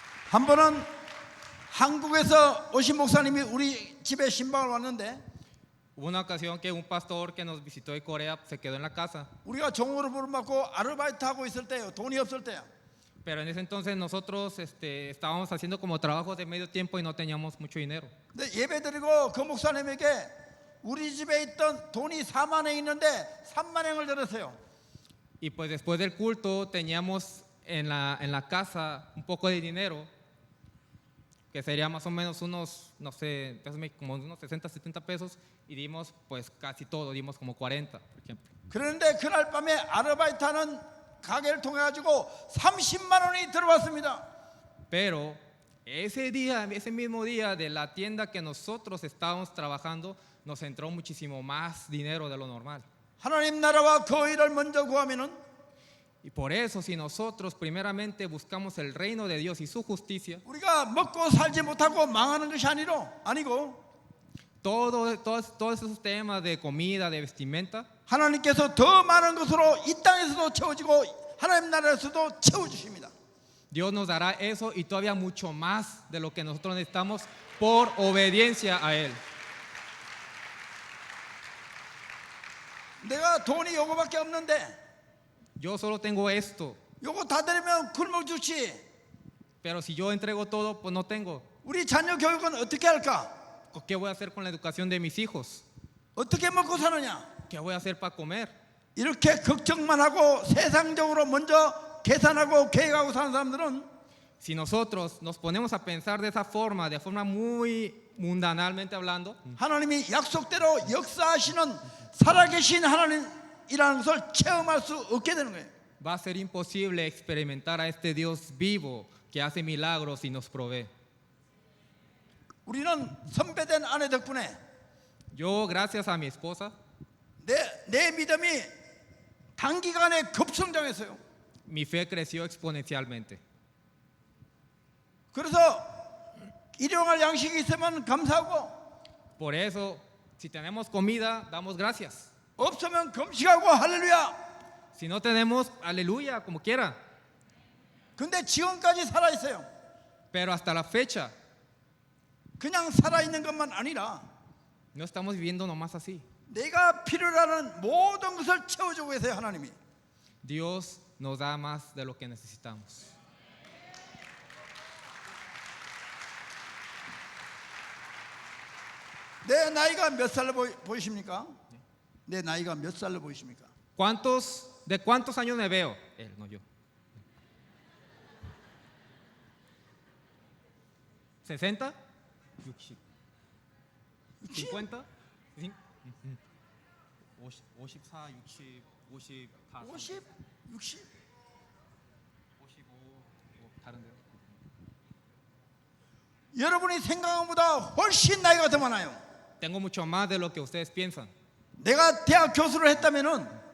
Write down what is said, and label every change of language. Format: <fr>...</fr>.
<ko>한 번은 한국에서 오신 목사님이 우리 집에 신방을 왔는데</ko> <es>Hubo una ocasión que un pastor que nos visitó de Corea se quedó en la casa,</es> <ko>우리가 종으로 부름받고 아르바이트 하고 있을 때요. 돈이 없을 때요.</ko> <es>pero en ese entonces nosotros estábamos haciendo como trabajos de medio tiempo y no teníamos mucho dinero.</es> <ko>근데 예배 드리고 그 목사님에게 우리 집에 있던 돈이 4만 원 있는데 3만 원을 드렸어요.</ko> <es>Y pues después del culto teníamos en la casa un poco de dinero, que sería más o menos unos, no sé, como unos 60, 70 pesos, y dimos pues casi todo, dimos como 40, por ejemplo.</es> <ko>그런데 그날 밤에 아르바이트하는 가게를 통해 가지고 30만 원이 들어왔습니다.</ko> <es>Pero ese día, ese mismo día de la tienda que nosotros estábamos trabajando, nos entró muchísimo más dinero de lo normal.</es> <ko>하나님 나라와 그 일을 먼저 구하면은</ko> <es>Y por eso, si nosotros primeramente buscamos el reino de Dios y su justicia,</es> <ko>우리가 먹고 살지 못하고 망하는 것이 아니고</ko> <es>todos esos temas de comida, de vestimenta,</es> <ko>하나님께서 더 많은 것으로 이 땅에서도 채워지고 하나님 나라에서도 채워주십니다.</ko> <es>Dios nos dará eso y todavía mucho más de lo que nosotros necesitamos por obediencia a Él.</es> <ko>내가 돈이 요거밖에 없는데</ko> <es>Yo solo tengo esto,</es> <ko>요거 다 드리면 굶어 죽지.</ko> <es>pero si yo entrego todo, pues no tengo.</es> <ko>우리 자녀 교육은 어떻게 할까?</ko> <es>¿Qué voy a hacer con la educación de mis hijos?</es> <ko>어떻게 먹고 사느냐?</ko> <es>¿Qué voy a hacer para comer?</es> <ko>이렇게 걱정만 하고 세상적으로 먼저 계산하고 계획하고 사는 사람들은</ko> <es>Si nosotros nos ponemos a pensar de forma muy mundanalmente hablando,</es> <ko>하나님이 약속대로 역사하시는 살아계신 하나님이라는 것을 체험할 수 없게 되는 거예요.</ko> <es>va a ser imposible experimentar a este Dios vivo que hace milagros y nos provee.</es> <ko>우리는 선배된 아내 덕분에</ko> <es>Yo, gracias a mi esposa,</es> <ko>내 믿음이 단기간에 급성장했어요.</ko> <es>mi fe creció exponencialmente.</es> <ko>그래서 일용할 양식이 있으면 감사하고</ko> <es>Por eso, si tenemos comida, damos gracias.</es> <ko>없으면 금식하고 할렐루야.</ko> <es>Si no tenemos, aleluya, como quiera.</es> <ko>근데 지금까지 살아 있어요.</ko> <es>Pero hasta la fecha,</es> <ko>그냥 살아 있는 것만 아니라</ko> <es>no estamos viviendo nomás así.</es> <ko>내가 필요로 하는 모든 것을 채워주고 계세요, 하나님이.</ko> <es>Dios nos da más de lo que necesitamos.</es> <ko>내 나이가 몇 살로 보이십니까? 내 나이가 몇 살로 보이십니까?</ko> <es>¿De cuántos años me veo? Él, no yo.</es> <ko>60? 50?</ko> <es>54, 60, 50, 50, 60.</es> <ko>55, 다른데요? 여러분이 생각한 것보다 훨씬 나이가 더 많아요.</ko> <es>Tengo mucho más de lo que ustedes piensan.</es> <ko>내가 대학 교수를 했다면은</ko>